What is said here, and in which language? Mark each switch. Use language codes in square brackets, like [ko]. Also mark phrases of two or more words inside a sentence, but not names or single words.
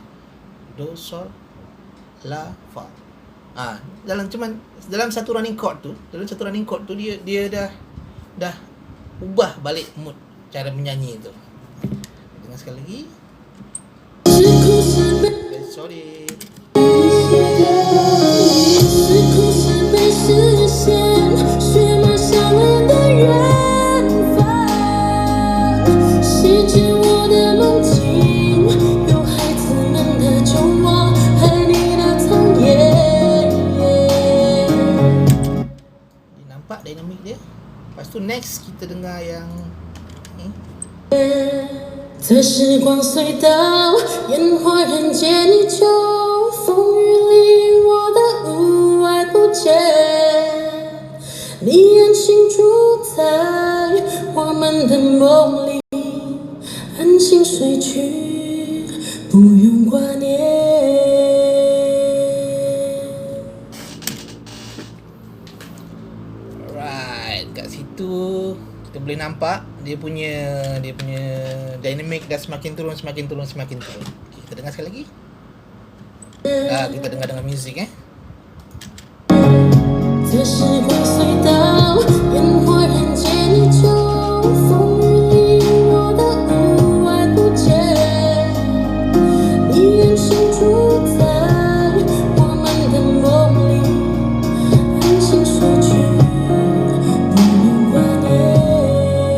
[ms] Do, sol, la, fa. Dalam satu [en] running chord [ms] tu, dia dah ubah balik mood cara menyanyi tu. Dengar sekali lagi. Sorry. [zh] 是苦是悲是险，血脉相连的缘分，洗净我的梦境。 [ms] Dinamik dia. Lepas tu next kita dengar yang ni. [zh] 这时光隧道，烟火人间依旧，风雨里我的无爱不见，你安心住在我们的梦里，安心睡去，不用挂念。 [ms] Kita boleh nampak dia punya dynamic dah semakin turun. Okay, kita dengar sekali lagi. Kita dengar dengan muzik [zh] 这时光隧道，烟火人间依旧，风雨里我的无爱不见，你安心住在我们的梦里，安心睡去。